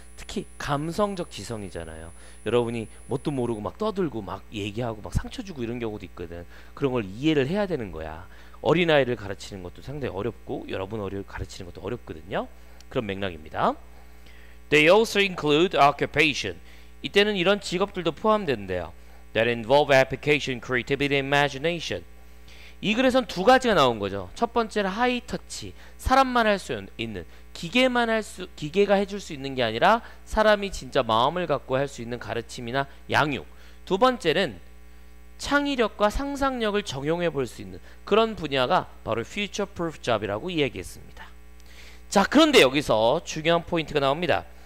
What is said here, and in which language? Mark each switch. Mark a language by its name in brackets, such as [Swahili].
[Korean] 특히 감성적 지성이잖아요. 여러분이 뭣도 모르고 막 떠들고 막 얘기하고 막 상처 주고 이런 경우도 있거든. 그런 걸 이해를 해야 되는 거야. 어린아이를 가르치는 것도 상당히 어렵고 여러분 가르치는 것도 어렵거든요. 그런 맥락입니다. [English] They also include occupation, [Korean] 이때는 이런 직업들도 포함되는데요. [English] that involve application, creativity, and imagination. [Korean] 이 글에선 두 가지가 나온 거죠. 첫 번째는 하이 터치, 사람만 할 수 있는, 기계가 해줄 수 있는 게 아니라 사람이 진짜 마음을 갖고 할 수 있는 가르침이나 양육. 두 번째는 창의력과 상상력을 적용해 볼 수 있는 그런 분야가 바로 future proof job이라고 이야기했습니다. 자, 그런데 여기서 중요한 포인트가 나옵니다.